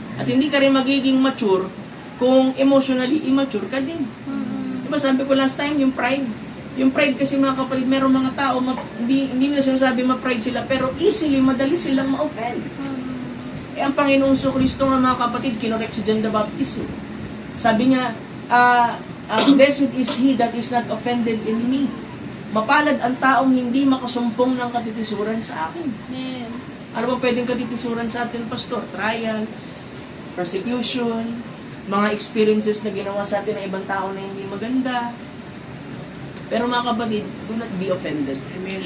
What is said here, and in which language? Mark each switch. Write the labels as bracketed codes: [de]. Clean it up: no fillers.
[tl] At hindi ka rin magiging mature kung emotionally immature ka din. Mm-mm. Diba sabi ko last time, yung pride. Yung pride kasi, mga kapatid, meron mga tao, hindi nila sinasabi ma-pride sila, pero easily, madali silang ma-offend. Mm-mm. Eh, ang Panginoong Kristo nga, mga kapatid, kinorek si John the Baptist. Eh. Sabi niya, [en] blessed is he that is not offended in me. [tl] Mapalad ang taong hindi makasumpong ng katitisuran sa akin. Amen. Ano ba pwedeng katitisuran sa atin, pastor? Trials, persecution, mga experiences na ginawa sa atin ng ibang tao na hindi maganda. Pero mga kapatid, [en] do not be offended. [tl] Amen.